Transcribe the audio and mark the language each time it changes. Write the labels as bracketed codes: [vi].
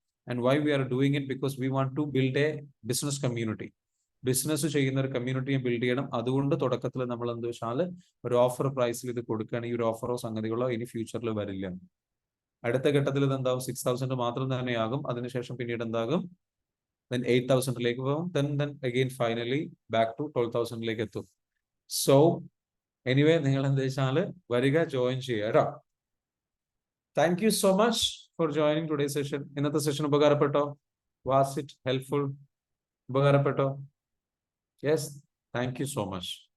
[en] And why we are doing it because we want to build a business community. [ml] Business ചെയ്യുന്ന ഒരു കമ്മ്യൂണിറ്റിയെ build ചെയ്യണം. അതുകൊണ്ട് തുടക്കത്തിൽ നമ്മൾ എന്ത് വെച്ചാൽ ഒരു ഓഫർ പ്രൈസിൽ ഇത് കൊടുക്കുകയാണെങ്കിൽ ഒരു ഓഫറോ സംഗതികളോ ഇനി ഫ്യൂച്ചറിൽ വരില്ല. അടുത്ത ഘട്ടത്തിൽ ഇത് എന്താവും, 6,000 മാത്രം തന്നെയാകും. അതിനുശേഷം പിന്നീട് എന്താകും, then 8,000 പോകും. [en] then again finally back to [ml] 12,000 എത്തും. [en] so anyway [ml] നിങ്ങൾ എന്താ വെച്ചാൽ വരിക, ജോയിൻ ചെയ്യുക കേട്ടോ. [en] Thank you so much for joining today session. [ml] ഇന്നത്തെ session ഉപകാരപ്പെട്ടോ? [en] Was it helpful? [ml] ഉപകാരപ്പെട്ടോ? [en] Yes, thank you so much.